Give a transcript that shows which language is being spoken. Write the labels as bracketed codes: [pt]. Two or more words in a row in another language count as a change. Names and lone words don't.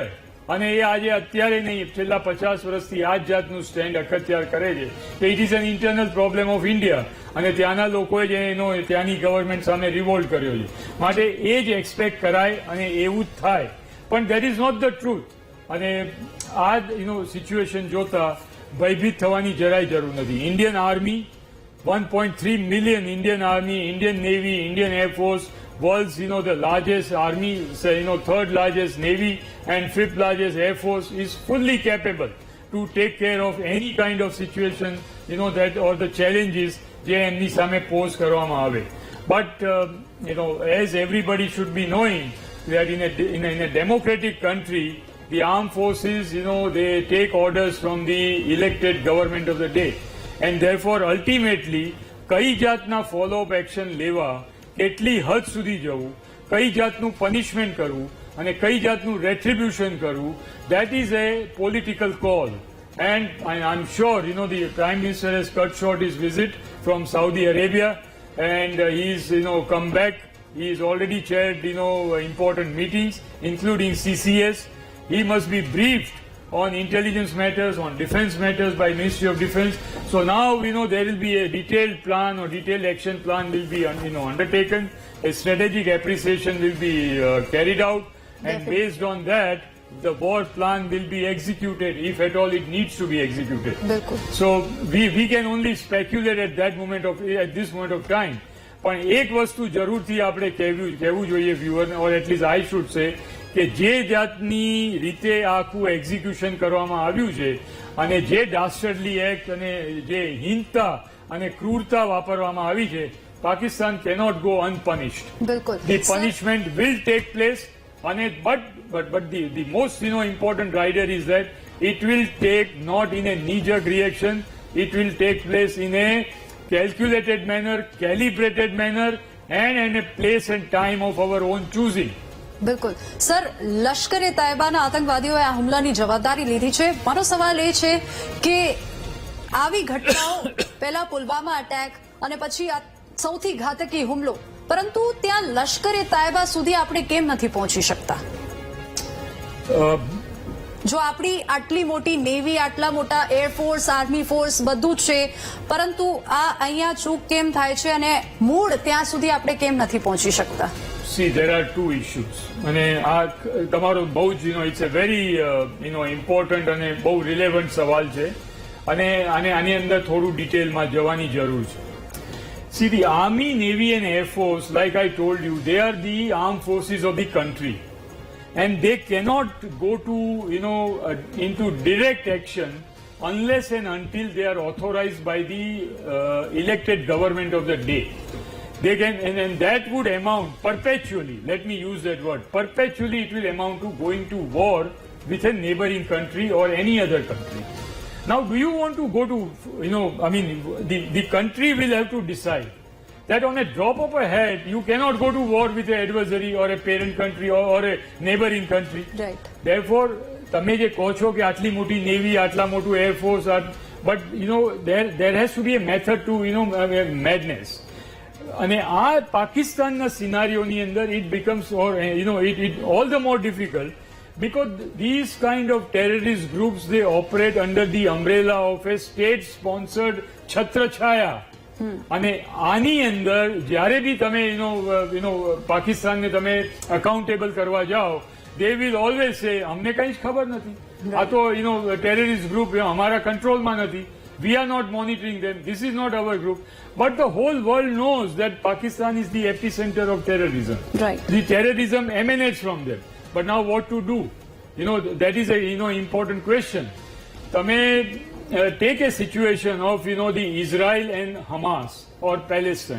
[gu] અને એ આજે અત્યારે નહીં, છેલ્લા 50 વર્ષથી આ જ જાતનું સ્ટેન્ડ અખત્યાર કરે છે કે [en] it is an internal problem of India [gu] અને ત્યાંના લોકોએ જે ત્યાંની ગવર્મેન્ટ સામે રિવોલ્ટ કર્યો છે. માટે એ જ એક્સપેક્ટ કરાય અને એવું જ થાય, પણ [en] that is not the truth. [gu] અને આ સિચ્યુએશન જોતા ભયભીત થવાની જરાય જરૂર નથી. [en] Indian Army, 1.3 million Indian Army, Indian Navy, Indian Air Force, world's the largest army, third largest navy and 5th largest air force, is fully capable to take care of any kind of situation that or the challenges [gu] જે એમની સામે પોઝ કરવામાં આવે. [en] But as everybody should be knowing that in a democratic country, the armed forces they take orders from the elected government of the day, and therefore ultimately [gu] કઈ જાતના ફોલો અપ એક્શન લેવા, કેટલી હદ સુધી જવું, કઈ જાતનું પનિશમેન્ટ કરવું અને કઈ જાતનું રેટ્રિબ્યુશન કરવું, [en] that is a political call. And I'm sure the Prime Minister has cut short his visit from Saudi Arabia and he's come back. He's already chaired important meetings including CCS. He must be briefed on intelligence matters, on defense matters by Ministry of Defense. So now there will be a detailed plan or detailed action plan will be undertaken. A strategic appreciation will be carried out, and based on that, the war plan will be executed if at all it needs to be executed. So we can only speculate at this moment of time. [gu] પણ એક વસ્તુ જરૂરથી આપણે કહેવું જોઈએ વ્યુઅર, [en] or at least I should say, [gu] કે જે જાતની રીતે આ આખું એક્ઝિક્યુશન કરવામાં આવ્યું છે અને જે [en] dastardly act [gu] અને જે હીનતા અને ક્રૂરતા વાપરવામાં આવી છે, [en] Pakistan cannot go unpunished. [gu] બિલકુલ [en] The punishment will take place, but the most important rider is that it will take not in a knee-jerk reaction. It will take place in a calculated manner, calibrated manner, and in a place and time of our own choosing. [gu] બિલકુલ સર, લશ્કરે તૈયબાના આતંકવાદીઓએ આ હુમલાની જવાબદારી લીધી છે. મારો સવાલ એ છે કે આવી ઘટનાઓ પહેલા પુલવામા અટેક અને પછી આ સૌથી ઘાતકી હુમલો, પરંતુ ત્યાં લશ્કરે તૈયબા સુધી આપણે કેમ નથી પહોંચી શકતા? જો આપણી આટલી મોટી નેવી, આટલા મોટા એરફોર્સ, આર્મી ફોર્સ બધું જ છે, પરંતુ આ અહીંયા ચૂક કેમ થાય છે અને મૂળ ત્યાં સુધી આપણે કેમ નથી પહોંચી શકતા? [en] See, there are two issues. [gu] અને આ તમારો બહુ જ [en] it's a very important [gu] અને બહુ રિલેવન્ટ સવાલ છે અને આની અંદર થોડું ડિટેલમાં જવાની જરૂર છે. [en] See, the Army, Navy and Air Force, like I told you, they are the armed forces of the country. And they cannot go to, into direct action unless and until they are authorized by the elected government of the day. They can, and that would amount perpetually, let me use that word, perpetually it will amount to going to war with a neighboring country or any other country. Now, do you want to go to, the country will have to decide that on a drop of a hat, you cannot go to war with an adversary or a parent country or a neighboring country. Right. Therefore, [gu] તમે જે કહો છો કે આટલી મોટી નેવી, આટલા મોટું એરફોર્સ, [en] but there has to be a method to madness. [gu] અને આ પાકિસ્તાનના સિનારીઓની અંદર [en] it becomes all the more difficult because these kind of terrorist groups, they operate under the umbrella of a state sponsored છત્રછાયા. [gu] અને આની અંદર જ્યારે બી તમે પાકિસ્તાનને તમે અકાઉન્ટેબલ કરવા જાઓ, [en] they will always say [gu] અમને કઈ જ ખબર નથી, આ તો ટેરરિસ્ટ ગ્રુપ અમારા કંટ્રોલમાં નથી, [en] we are not monitoring them, this is not our group. But the whole world knows that Pakistan is the epicenter of terrorism. Right. The terrorism emanates from them. But now what to do? That is a important question. તમે take a situation of the Israel and Hamas or Palestine.